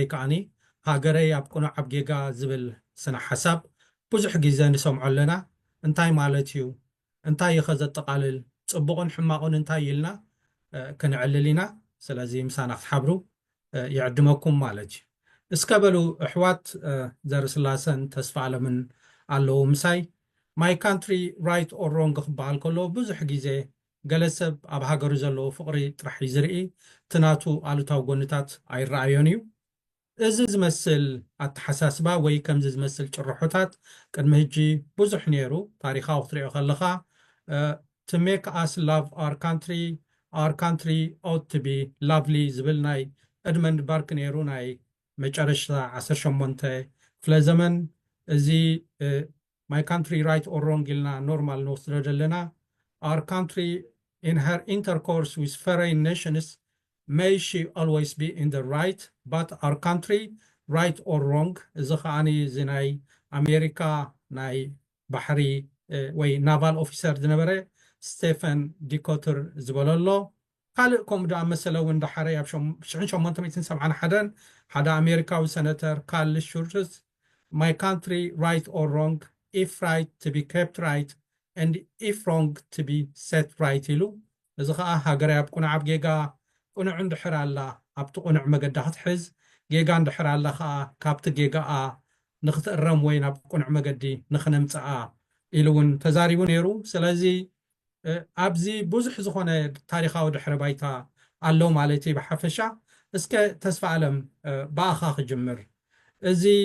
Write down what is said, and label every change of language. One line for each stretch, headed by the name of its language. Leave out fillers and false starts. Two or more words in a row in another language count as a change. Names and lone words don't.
Tigrinya: ከዓኒ ሃገረይ ኣብ ቁኑዕ ኣብ ጌጋ ዝብል ስነ ሓሳብ ብዙሕ ግዜ ንሰምዖ ኣለና እንታይ ማለት እዩ እንታይ ይኸ ዘጠቃልል ጽቡቕን ሕማቑን እንታይ ኢልና ክንዕልል ኢና ስለዚ ምሳና ክትሓብሩ ይዕድመኩም ማለት እዩ እስከበሉ ኣሕዋት ዘርስላሰን ተስፋ ዓለምን ኣለዉ ምሳይ
English: my country right or wrong
Tigrinya: ክበሃል ከሎ ብዙሕ ግዜ ገለ ሰብ ኣብ ሃገሩ ዘለዎ ፍቕሪ ጥራሕ እዩ ዝርኢ ትናቱ ኣሉታዊ ጎንታት ኣይረኣዮን እዩ እዚ ዝመስል ኣተሓሳስባ ወይ ከምዚ ዝመስል ጭርሖታት ቅድሚ ሕጂ ብዙሕ ነይሩ ታሪኻዊ ክትሪኦ ከለኻ
English: to make us love our country ought to be lovely
Tigrinya: ዝብል ናይ ኤድመንድ ባርክ ነይሩ ናይ መጨረሻ 18 ክፍለ ዘመን እዚ
English: my country right or wrong
Tigrinya: ኢልና ኖርማል ንወስዶ ዘለና our
English: country in her intercourse with foreign nations may she always be in the right but our country right or wrong
Tigrinya: እዚ ከዓኒ እዚ ናይ ኣሜሪካ ናይ ባሕሪ ወይ
English: naval officer
Tigrinya: ዝነበረ ስቴፈን ዲኮተር ዝበለሎ ካልእ ከምኡ ዳ መሰለ እውን ዳሓረ ኣብ 1871 ሓደ ኣሜሪካዊ ሰነተር ካርል ሹርትዝ
English: my country right or wrong if right to be kept right and if wrong to be set right
Tigrinya: ኢሉ እዚ ከዓ ሃገራይ ኣብ ቁኑዕ ኣብ ጌጋ ቁኑዕ እንድሕር ኣላ ኣብቲ ቁኑዕ መገዳ ክትሕዝ ጌጋ እንድሕር ኣላ ከዓ ካብቲ ጌጋኣ ንኽትእረም ወይ ናብ ቁኑዕ መገዲ ንኽነምፅኣ ኢሉ እውን ተዛሪቡ ነይሩ ስለዚ ኣብዚ ብዙሕ ዝኾነ ታሪኻዊ ድሕረ ባይታ ኣለው ማለት እዩ ብሓፈሻ እስከ ተስፋ ዓለም ብኣኻ ክጅምር እዚ